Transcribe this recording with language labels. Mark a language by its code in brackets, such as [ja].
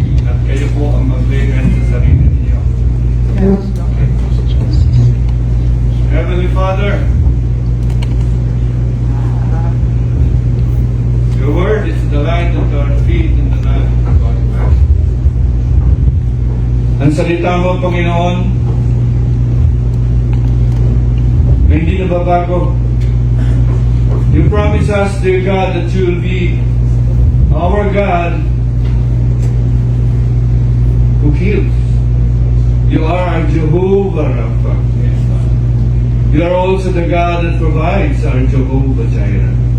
[tl] At kayo po ang mag-lay hand sa sarili ninyo. [en] Heavenly Father, your word is the light unto our feet and the lamp unto our path. [tl] Ang salita mo, Panginoon, na hindi nababago. [en] You promise us, dear God, that you will be our God who heals. You are our Jehovah Rapha. You are also the God that provides, our Jehovah Jireh.